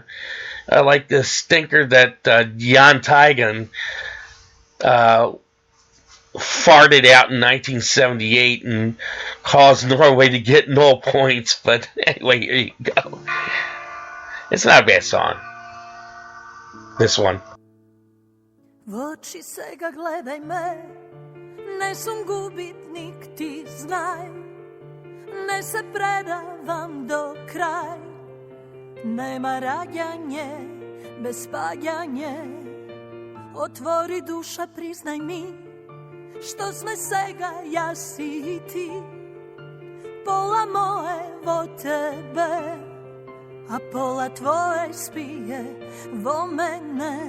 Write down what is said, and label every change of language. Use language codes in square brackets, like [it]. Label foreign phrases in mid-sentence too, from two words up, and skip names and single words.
[en] Like the stinker that Jan Teigen farted out in 1978 and caused Norway to get no points. But anyway, here you go. It's not a bad song. This one. [mk] В очи се га гледај ме, не сам губитник, ти знај, не се предавам до крај, нема раѓање без паѓање, отвори душа, признај ми, што сме сега ја си и ти, пола моје во тебе, а пола твоје спије во мене.